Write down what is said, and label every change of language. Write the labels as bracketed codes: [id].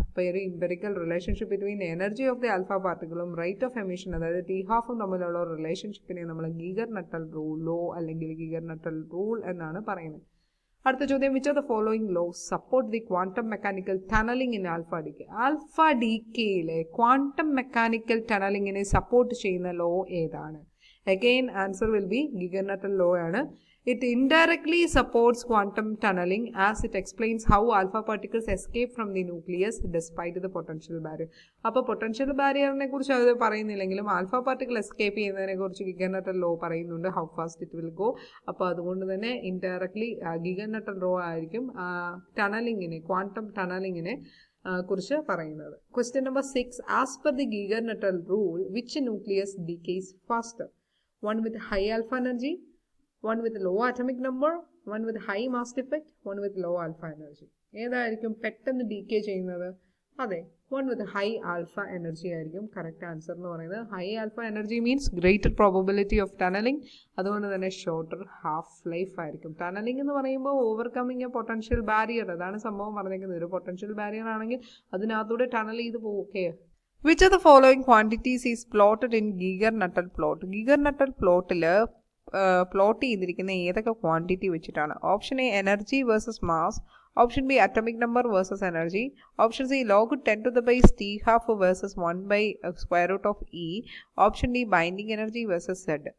[ml] അപ്പോൾ ഒരു [en] empirical relationship between the energy of the alpha പാർട്ടിക്കിളും rate of emission, [ml] അതായത് T ഹാഫും തമ്മിലുള്ള റിലേഷൻഷിപ്പിനെ നമ്മൾ ഗീഗർ-നട്ടൽ ലോ അല്ലെങ്കിൽ ഗീഗർ-നട്ടൽ റൂൾ എന്നാണ് പറയുന്നത്. അടുത്ത ചോദ്യം, [en] Which of the following laws support the quantum mechanical tunnelling in alpha decay. [ml] Alpha ഡികെയിലെ quantum mechanical ടണലിങ്ങിനെ support ചെയ്യുന്ന ലോ ഏതാണ്? [en] Again, answer will be Geiger-Nuttel law. It indirectly supports quantum tunneling as it explains how alpha particles escape from the nucleus despite the potential barrier. [ml] അപ്പോൾ potential ബാരിയറിനെ കുറിച്ച് അത് പറയുന്നില്ലെങ്കിലും alpha particle escape ചെയ്യുന്നതിനെ കുറിച്ച് Geiger-Nuttel law പറയുന്നുണ്ട്, [en] How fast it will go. [ml] അപ്പോൾ അതുകൊണ്ട് തന്നെ indirectly Geiger-Nuttel law ആയിരിക്കും ടണലിങ്ങിനെ, ക്വാണ്ടം ടണലിങ്ങിനെ കുറിച്ച് പറയുന്നത്. [en] Question number 6, as per the Geiger-Nuttel rule, which nucleus decays faster? One with high alpha energy, one with low atomic number, one with high mass effect, one with low alpha energy. [ml] ഏതായിരിക്കും പെട്ടെന്ന് decay ചെയ്യുന്നത്? അതെ, [en] one with high alpha energy [ml] ആയിരിക്കും correct answer എന്ന് പറയുന്നത്. [en] high alpha energy means greater probability of tunnelling, [ml] അതുകൊണ്ട് തന്നെ [en] Shorter half life ആയിരിക്കും. [ml] ടണലിംഗ് എന്ന് പറയുമ്പോൾ [en] overcoming a potential barrier, [ml] അതാണ് സംഭവം പറഞ്ഞിരിക്കുന്നത്. ഒരു പൊട്ടൻഷ്യൽ ബാരിയർ ആണെങ്കിൽ അതിനകത്തൂടെ ടണൽ ചെയ്ത് പോകും. [en] Okay, which of the following quantities is plotted in Geiger-Nuttel plot? [ml] Geiger-Nuttel പ്ലോട്ടിൽ plot ചെയ്തിരിക്കുന്ന ഏതൊക്കെ ക്വാണ്ടിറ്റി വെച്ചിട്ടാണ്? [en] Option A energy versus mass, option B atomic number versus energy, option C log 10 to the base t half versus 1 by square root of e, option D binding energy versus z.